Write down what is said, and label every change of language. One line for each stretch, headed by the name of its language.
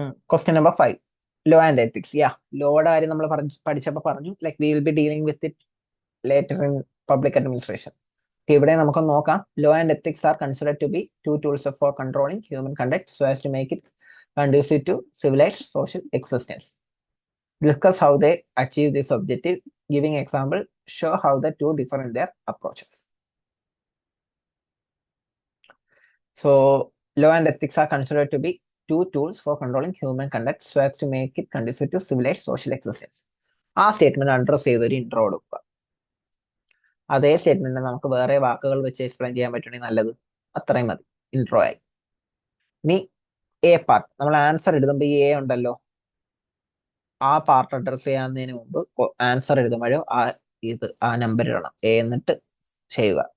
Malayalam: Question number 5, law and ethics. യാ, ലോയുടെ കാര്യം നമ്മൾ പഠിച്ചപ്പോൾ പറഞ്ഞു, like
English: We will be dealing with it later in public administration.
Malayalam: ഇവിടെ നമുക്ക് നോക്കാം.
English: Law and ethics are considered to be two tools for controlling human conduct so as to make it conducive to civilized social existence. Discuss how they achieve this objective. Giving example, show how the two differ in their approaches. So, law and ethics are considered to be two tools for controlling human conduct so as to make it conducive to civilized social existence.
Malayalam: ആ statement address ചെയ്തൊരു intro കൊടുക്കുക. അതേ statement നമുക്ക് വേറെ വാക്കുകൾ വെച്ച് explain ചെയ്യാൻ പറ്റുകയാണെങ്കിൽ നല്ലത്. അത്രയും മതി, ഇൻട്രോ ആയി. ഇനി എ പാർട്ട്, നമ്മൾ ആൻസർ എഴുതുമ്പോൾ ഈ എ ഉണ്ടല്ലോ, ആ പാർട്ട് അഡ്രസ് ചെയ്യാവുന്നതിന് മുമ്പ് ആൻസർ എഴുതുമ്പോഴോ ആ നമ്പർ ഇടണം, എ എന്നിട്ട് ചെയ്യുക.